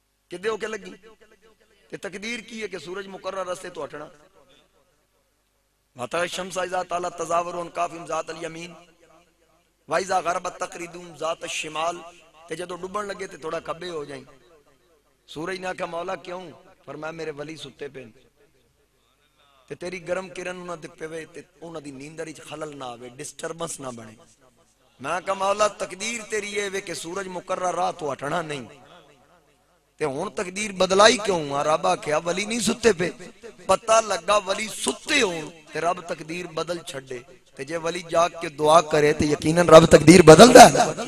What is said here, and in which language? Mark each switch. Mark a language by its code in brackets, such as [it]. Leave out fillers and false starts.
[pa] کدے ہو کے لگی تے تقدیر کی ہے کہ سورج مقرر راستے تو ہٹنا. [ar] وتر الشمس اذا طلعت تزاور عن کاف ذات الیمین واذا غربت تقرضهم ذات الشمال. [pa] تے جدو ڈبن لگے تے تھوڑا کھبے ہو جائیں. سورج نے کہا مولا کیوں؟ فرمایا میرے ولی ستے پے تے تیری گرم کرن انہاں دے پے تے انہاں دی نیندر وچ خلل نہ آوے، ڈسٹربنس نہ بنے. میں کہا مولا تقدیر تیری یہ وے کہ سورج مقرر رات تو ہٹنا نہیں تے ہن تقدیر بدلائی کیوں؟ رب آکھیا ولی نہیں ستے پہ، پتہ لگا ولی ستے ہون تے رب تقدیر بدل چھڑے، تے جے ولی جاگ کے دعا کرے تے یقیناً رب تقدیر بدلدا ہے۔